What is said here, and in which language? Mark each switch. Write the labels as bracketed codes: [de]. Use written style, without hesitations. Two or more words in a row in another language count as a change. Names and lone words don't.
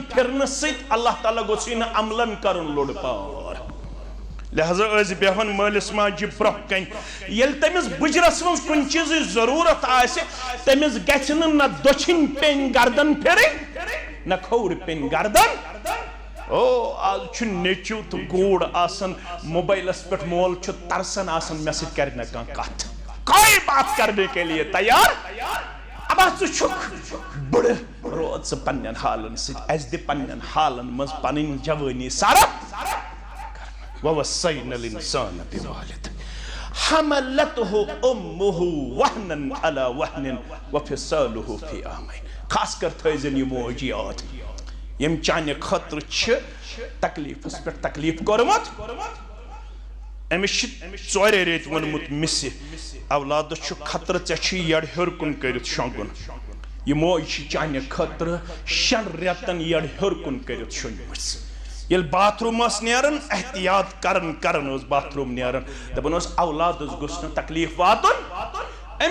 [ks] پھِرنہٕ سۭتۍ اللہ تعالیٰ گوٚژھ نہٕ عملن کرُن لوٚڑ پار لہذا ٲسۍ بیٚہوان مٲلِس ماجہِ برونٛہہ کَنہِ ییٚلہِ تٔمِس بٕجرس منٛز کُنہِ چیٖزٕچ ضروٗرت آسہِ تٔمِس گژھِ نہٕ نہ دٔچھِنۍ پیٚنۍ گردن پھِرٕنۍ نہ کھووُر پیٚنۍ گردن او آز چھُ نیٚچیٛوٗ تہٕ کوٗر آسان موبائلس پٮ۪ٹھ مول چھُ ترسان آسان مےٚ سۭتۍ کرِ نہٕ کانٛہہ کتھ [ur] کوئی بات کرنے کے لیے تیار [ks] اب ژٕ چھُکھ بٕڑٕ روز ژٕ پننٮ۪ن حالن سۭتۍ اسہِ دِ پننٮ۪ن حالن منٛز پنٕنۍ جوٲنی صرف [ar] ووصینا الانسان بوالدہ حملته امه وهنا على وهن وفصاله في عامين [ks] خاص کر تھٲیزن یہِ موج یاد یم چانہ خطر چھ تکلیفس پہ تکلیف کورمت امس ژورے ریت ونمت مسہ اولادس چھ خطر ژے یڑ ہیور کن کرت شونگن یہ موج چانہ خطر 6 ریتن یڑ ہیور کن کرت شونگمس یل باتھ روم اس نیرن احتیاط کرن اس باتھ روم نیرن دپن اس اولادس گوٚژھ نہٕ تکلیف واتن ام